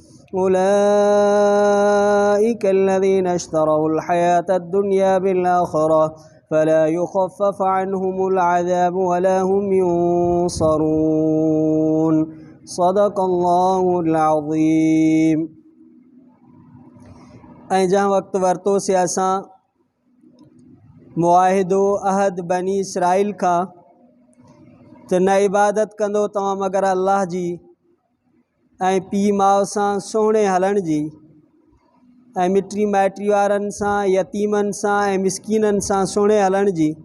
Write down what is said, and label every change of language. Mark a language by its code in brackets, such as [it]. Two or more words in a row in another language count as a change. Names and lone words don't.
[ar] أولئك الذين اشتروا الحياة الدنيا بالآخرة فلا يخفف عنهم العذاب ولا هم ينصرون. صدق الله العظيम. [sd] जहाँ वक्त वरतो से असां मुआहिदो अहद बनी इसराइल का त न इबादत कंदो तव्हां मगर अल्लाह जी ऐं पीउ माउ सां सुहिणे हलण जी ऐं मिटी माइटी वारनि सां यतीमनि सां ऐं मिसकीननि सां सुहिणे हलण जी